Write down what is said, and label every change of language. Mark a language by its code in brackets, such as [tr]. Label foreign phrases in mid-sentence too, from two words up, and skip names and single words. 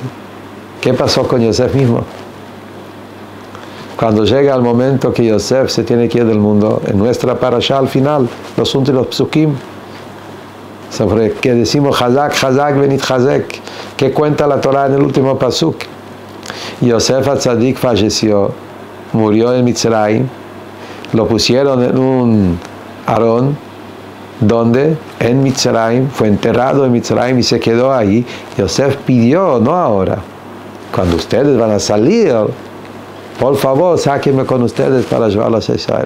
[es] ¿Qué pasó con Yosef mismo? Cuando llega el momento que Yosef se tiene que ir del mundo, en nuestra parashá al final, los últimos psukim, sobre que decimos [he] חזק חזק ונתחזק, [es] que cuenta la Torah en el último pasuk. Yosef HaTzadik falleció, murió en Mitzrayim, lo pusieron en un arón, donde en Mitzrayim, fue enterrado en Mitzrayim y se quedó ahí. Yosef pidió, no ahora, cuando ustedes van a salir, por favor, sáquenme con ustedes para llevarlos a Israel.